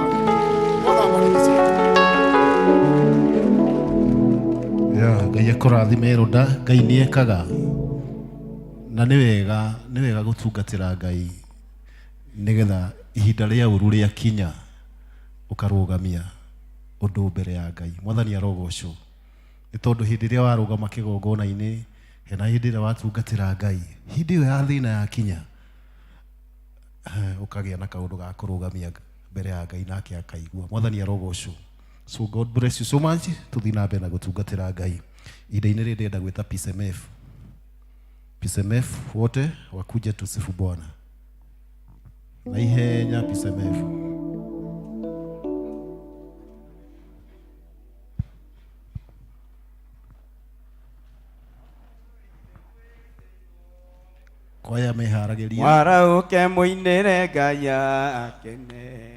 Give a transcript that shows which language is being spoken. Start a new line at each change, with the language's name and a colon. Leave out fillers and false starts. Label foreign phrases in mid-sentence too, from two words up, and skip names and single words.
Kikuyu: Ngai akurathime Roda Ngai ni ekaga na ni wega gutungatira Ngai nigetha ihinda ria uru ria kinya ukarugamia undu mbere ya Ngai. Mwathani arogocwo ni tondu hindi ria warugama kigongona-ini hena hindi ria watungatira Ngai hindi iyo ya thina ya kinya ukagia na kaundu ga kurugamia mbere ya Ngai nake akaigua. Mwathani arogocwo.
English: So God bless you so much.
Kikuyu: Tuthina mbere na gutungatira Ngai. Ida-ini ri ndenda gwita P.C.E.A P.C.E.A
Swahili: wote wakuje tusifu Bwana.
Kikuyu: Na ihenya P.C.E.A. Kwaya meharageria. Warauke muinire Ngai akene.